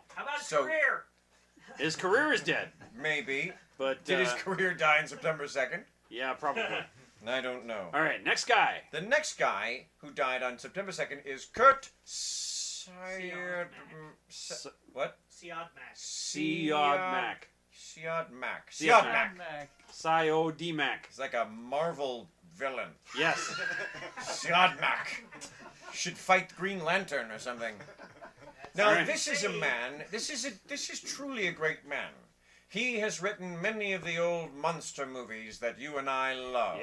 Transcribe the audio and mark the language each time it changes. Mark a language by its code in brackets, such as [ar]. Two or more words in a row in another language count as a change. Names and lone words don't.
[en] How about his So- career? his career is dead. Maybe. But Did his career die on September 2nd? yeah, probably. I don't know. All right, next guy. The next guy who died on September 2nd is Kurt Siod... What? Siod Mac. Siod Mac. Siod Mac. Siod Siod Mac. Mac. Siod Mac. He's like a Marvel villain. Yes. Siod Mac. Should fight Green Lantern or something. Now, right. this is a man, this is truly a great man. He has written many of the old monster movies that you and I love.